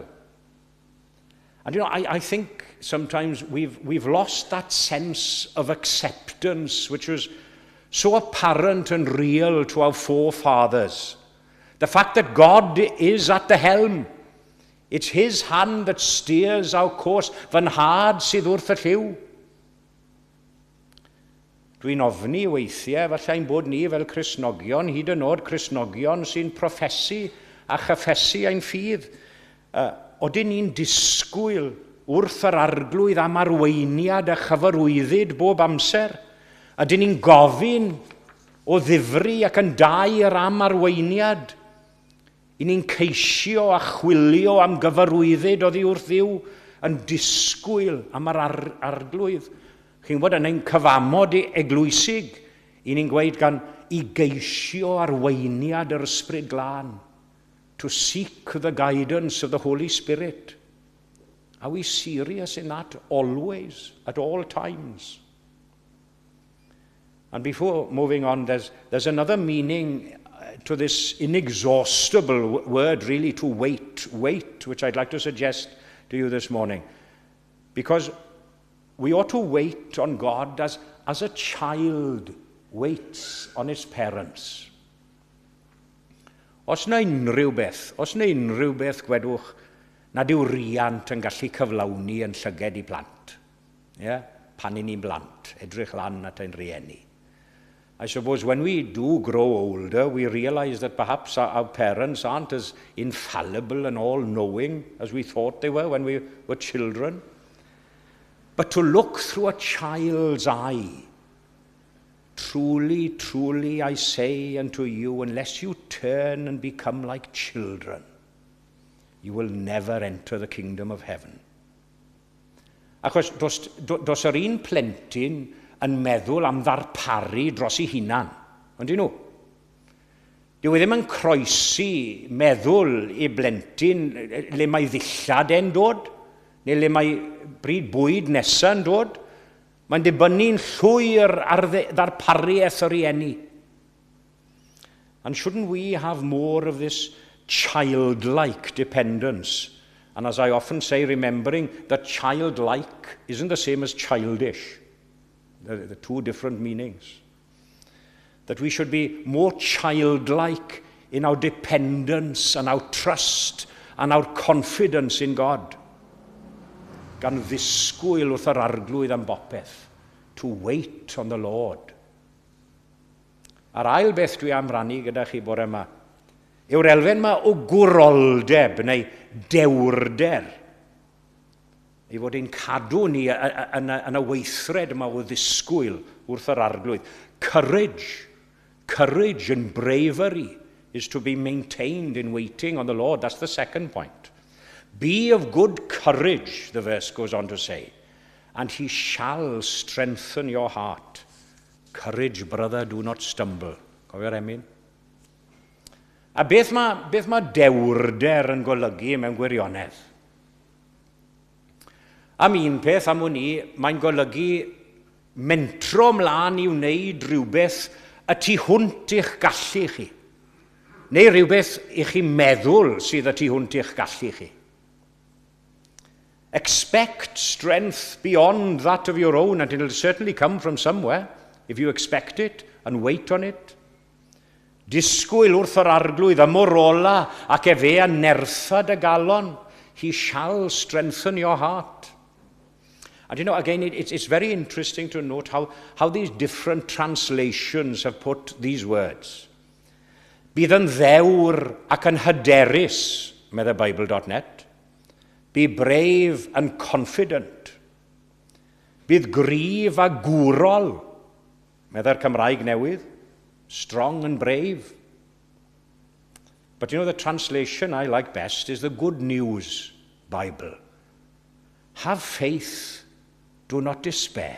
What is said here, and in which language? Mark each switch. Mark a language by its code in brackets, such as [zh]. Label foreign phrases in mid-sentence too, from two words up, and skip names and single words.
[en] And I think sometimes we've lost that sense of acceptance which was so apparent and real to our forefathers. The fact that God is at the helm. It's his hand that steers our course. [cy] Fy nhad sydd wrth y lliw. Dwi'n ofni weithiau, fallai'n bod ni fel Cristnogion, hyd yn oed Cristnogion sy'n proffesu a chyffesu ein ffydd. Odyn ni'n disgwyl wrth yr arglwydd am arweiniad a chyfarwyddyd bob amser. Ydyn ni'n gofyn o ddifri ac yn dair am arweiniad. I ni'n ceisio a chwilio am gyfarwyddyd oddi wrth Dduw yn disgwyl am yr arglwydd. Chi'n bod yn ein cyfamod eglwysig, i ni'n gweud gan i geisio arweiniad yr ysbryd glân, [en] to seek the guidance of the Holy Spirit. Are we serious in that always, at all times? And before moving on, there's another meaning to this inexhaustible word, really, to wait, which I'd like to suggest to you this morning. Because we ought to wait on God as a child waits on his parents. [cy] Os na unrhyw beth gwedwch nad yw riant yn gallu cyflawni yn llyged I blant. [en] Yeah? [cy] Pan I ni'n blant, edrych lan at ein rieni. [en] I suppose when we do grow older, we realize that perhaps our parents aren't as infallible and all-knowing as we thought they were when we were children. But to look through a child's eye, truly, truly I say unto you, unless you turn and become like children, you will never enter the kingdom of heaven. [cy] Achos dos yr un plentyn yn meddwl am ddarparu dros ei hunan, ond nhw. Dyw e ddim yn croesi meddwl i blentyn le mae ddillad e'n dod, neu le mae bryd bwyd nesaf yn dod. Mae'n dibynnu'n llwyr ar ddarpariaeth yr rieni. [en] And shouldn't we have more of this childlike dependence? And as I often say, remembering that childlike isn't the same as childish. They're two different meanings. That we should be more childlike in our dependence and our trust and our confidence in God. [cy] Gan ddisgwyl wrth yr arglwydd am bopeth. [en] To wait on the Lord. [cy] A'r ail beth dwi am rannu gyda chi bore yma, yw'r elfen yma o gwroldeb neu dewrder. I fod ein cadw ni yn y weithred yma o ddisgwyl wrth yr arglwydd. [en] Courage and bravery is to be maintained in waiting on the Lord. That's the second point. Be of good courage, the verse goes on to say, and he shall strengthen your heart. Courage, brother, do not stumble. [cy] Cofio'r emyn? A beth mae dewrder yn golygu mewn gwirionedd? Am un peth am hwn i, mae'n golygu mentro mlaen i wneud rhywbeth y tu hwnt i'ch gallu chi. Neu rhywbeth i chi meddwl sydd y tu hwnt i'ch gallu chi. [en] Expect strength beyond that of your own, and it'll certainly come from somewhere, if you expect it and wait on it. [cy] Disgwyl wrth yr arglwydd, amor ola, ac fe a nerthad y galon. [en] He shall strengthen your heart. And you know, again, it's very interesting to note how these different translations have put these words. [cy] Bydd yn ddewr ac yn hyderus, medda Bible.net. [en] Be brave and confident. [cy] Bydd gryf a gwrol, medda'r Cymraeg newydd. [en] Strong and brave. But you know, the translation I like best is the Good News Bible. Have faith, do not despair.